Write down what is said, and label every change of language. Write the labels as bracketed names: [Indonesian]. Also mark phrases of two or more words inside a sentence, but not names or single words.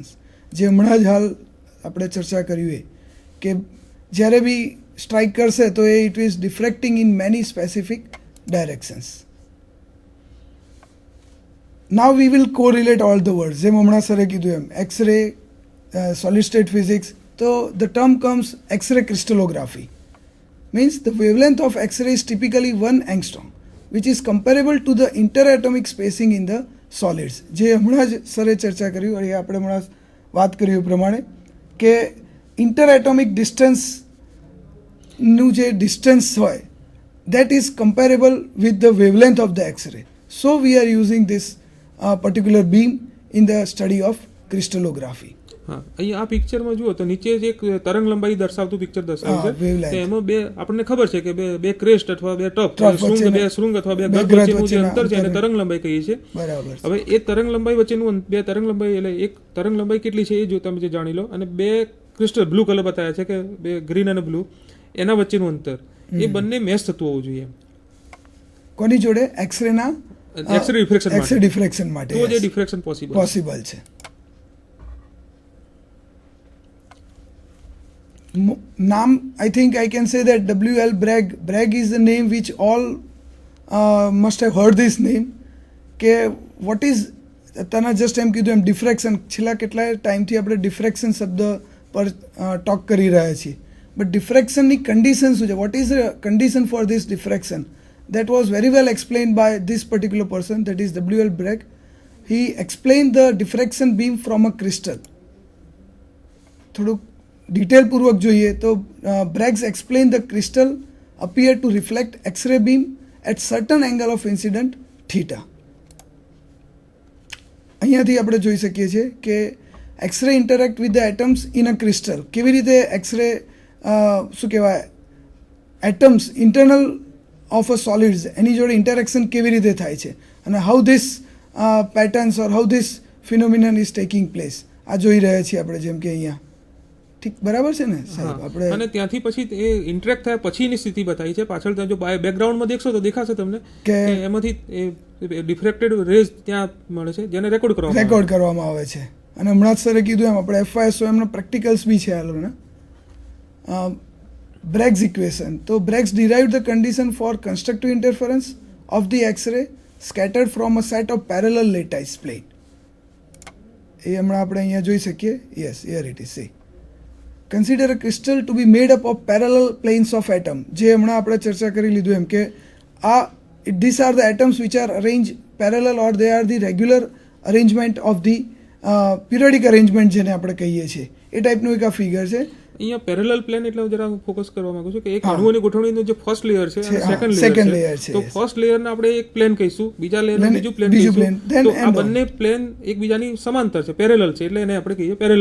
[Gujarati] જે હમણાં જ હાલ આપણે ચર્ચા કર્યું એ કે જ્યારે બી સ્ટ્રાઇક કરશે તો એ [English] it is diffracting in many specific directions. Now we will correlate all the words. [Gujarati] જેમ હમણાં સરે કીધું એમ [English] X-ray, solid state physics, તો the term comes X-ray crystallography means the wavelength of X-ray is typically 1 angstrom which is comparable to the interatomic spacing in the solids. [Gujarati] જે હમણાં જ સરે ચર્ચા કર્યું અને આપણે હમણાં વાત કર્યું એ પ્રમાણે કે ઇન્ટરએટોમિક ડિસ્ટન્સનું જે ડિસ્ટન્સ હોય [English] that is comparable with the wavelength of the X-ray. So we are using this particular beam in the study of crystallography. [Gujarati] હા, અહીંયા આ પિક્ચરમાં જુઓ તો નીચે જ એક તરંગ લંબાઈ દર્શાવતું પિક્ચર દર્શાવ્યું છે. wavelength. તો એમાં બે આપણને ખબર છે કે બે ક્રેસ્ટ અથવા બે ટપ બે શૃંગ અથવા બે બે ગર્ભ ગ્રહ વચ્ચેનું જે વચ્ચેના અંતર છે એને અંતરને તરંગ લંબાઈ કહીએ છીએ. બરાબર છે. હવે એ તરંગ લંબાઈ વચ્ચેનું બે તરંગ લંબાઈ એટલે એક તરંગ લંબાઈ કેટલી છે એ જો તમે જે જાણી લો, અને બે [English] crystal blue color [Gujarati] બતાવ્યા છે કે બે ગ્રીન અને બ્લુ એના વચ્ચેનું અંતર એ બંને મેચ થતું હોવું જોઈએ. કોની જોડે? એક્સરે ના [English] X-ray diffraction X-ray diffraction માટે [Gujarati] તો જે ડિફ્રેક્શન પોસિબલ છે. [English] નામ I think I can say that W.L. Bragg. Bragg is the name which all must have heard this name. [Gujarati] કે [English] what is [Gujarati] તને જસ્ટ એમ કીધું એમ ડિફ્રેક્શન, છેલ્લા કેટલા ટાઈમથી આપણે ડિફ્રેક્શન શબ્દ પર ટોક કરી રહ્યા છીએ. બટ ડિફ્રેક્શનની કન્ડિશન શું છે? [English] What is the condition for this diffraction? That was very well explained by this particular person, that is W.L. Bragg. He explained the diffraction beam from a crystal. [Gujarati] થોડુંક ડિટેલ પૂર્વક જોઈએ તો [English] Bragg explained the crystal appear to reflect X-ray beam at certain angle of incident theta. [Gujarati] અહીંયાથી આપણે જોઈ શકીએ છીએ કે [English] X-ray interact with the atoms in a crystal. [Gujarati] કેવી રીતે એક્સરે શું કહેવાય [English] atoms internal of a solids [Gujarati] એની જોડે ઇન્ટરેક્શન કેવી રીતે થાય છે અને [English] how this patterns or how this phenomenon is taking place [Gujarati] આ જોઈ રહ્યા છીએ આપણે, જેમ કે અહીંયા. ઠીક બરાબર છે ને સાહેબ? આપણે અને ત્યાંથી પછી એ ઇન્ટરેક્ટ થયા પછીની સ્થિતિ બતાવી છે. પાછળ જો બેકગ્રાઉન્ડમાં દેખશો તો દેખાશે તમને કે એમાંથી [English] diffracted rays [Gujarati] ત્યાં મળે છે જેને રેકોર્ડ કરવામાં આવે છે. અને હમણાં જ સરે કીધું એમ આપણે FISOM ના પ્રેક્ટિકલ્સ બી છે આ લોકોના. [English] Bragg's equation. તો Bragg derived the condition for constructive interference of the X-ray scattered from a set of parallel lattice plane. [Gujarati] એ હમણાં આપણે અહીંયા જોઈ શકીએ. [English] Yes, here it is. See. Consider a crystal to be made up of parallel planes of atom. [Gujarati] જે હમણાં આપણે ચર્ચા કરી લીધું એમ કે [English] these are the atoms which are arranged parallel or they are the regular arrangement of the periodic arrangement [Gujarati] જેને આપણે કહીએ છીએ. એ ટાઈપનું એક આ ફિગર છે. અહીંયા [English] parallel plane [Gujarati] એટલે હું જરા ફોકસ કરવા માંગુ છું કે એક અણુઓની ગોઠવણીનું જે [English] first layer [Gujarati] છે અને [English] second layer [Gujarati] છે. તો ફર્સ્ટ લેયરને આપણે એક પ્લેન કહીશું, બીજા લેયરને બીજું પ્લેન કહીશું. તો આ બંને પ્લેન એકબીજાની સમાંતર છે, પેરેલલ છે, એટલે એને આપણે કહીએ પેરેલલ